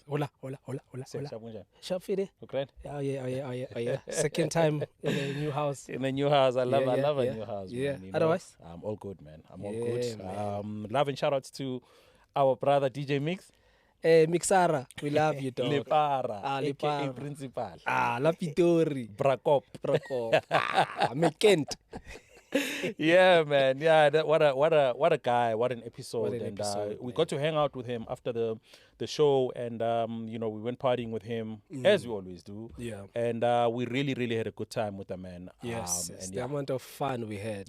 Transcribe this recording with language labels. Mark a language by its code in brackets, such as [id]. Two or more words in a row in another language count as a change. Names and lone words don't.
[en] Hola. Shafire. Okay. Oh yeah. Second time in a new house. In a new house. I love a new house. Yeah. Man, Otherwise? I'm all good, man. I'm all good. Love and shout outs to our brother DJ Mix. Mixara, we love you, dog. Lepara, Lepara. aka Principal. La Pitori. Brakop. Mekent. Yeah, man. Yeah, what a guy. What an episode. Episode, we got to hang out with him after the show, and we went partying with him as we always do. Yeah. And we really had a good time with the man. Yes. And the amount of fun we had.